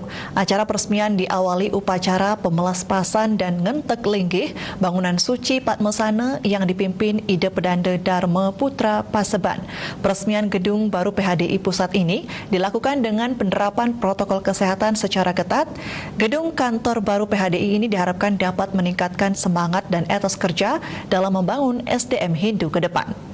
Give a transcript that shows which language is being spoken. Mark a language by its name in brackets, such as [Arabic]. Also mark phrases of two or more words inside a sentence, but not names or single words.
[Indonesian] Acara peresmian diawali upacara pemelaspasan dan ngentek linggih bangunan suci Padmasana yang dipimpin Ida Pedanda Dharma Putra Paseban. Peresmian gedung baru PHDI Pusat ini dilakukan dengan penerapan protokol kesehatan secara ketat. Gedung kantor baru PHDI ini diharapkan dapat meningkatkan semangat dan etos kerja dalam membangun SDM Hindu ke depan.